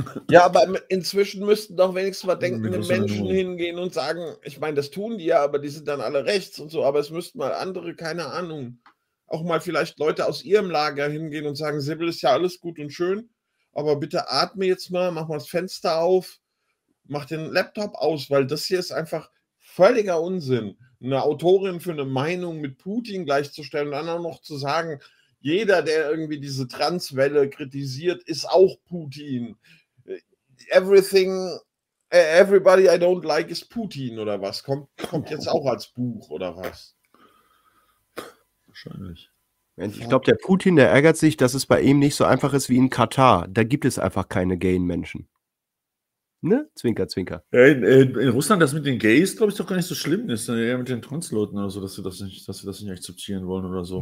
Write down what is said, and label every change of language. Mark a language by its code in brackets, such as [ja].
[de] Ja, aber inzwischen müssten doch wenigstens mal denkende Menschen hingehen und sagen, ich meine, das tun die ja, aber die sind dann alle rechts und so, aber es müssten mal andere, keine Ahnung, auch mal vielleicht Leute aus ihrem Lager hingehen und sagen, Sibyl, ist ja alles gut und schön, aber bitte atme jetzt mal, mach mal das Fenster auf, mach den Laptop aus, weil das hier ist einfach völliger Unsinn, eine Autorin für eine Meinung mit Putin gleichzustellen und dann auch noch zu sagen, jeder, der irgendwie diese Transwelle kritisiert, ist auch Putin. [en] Everything, everybody I don't like is Putin [de] oder was? Kommt jetzt auch als Buch oder was? Wahrscheinlich. Ich glaube, der Putin, der ärgert sich, dass es bei ihm nicht so einfach ist wie in Katar. Da gibt es einfach keine gayen Menschen. Ne? Zwinker, zwinker. In Russland, das mit den Gays, glaube ich, doch gar nicht so schlimm ist. Eher mit den Transleuten oder so, dass sie das nicht akzeptieren wollen oder so.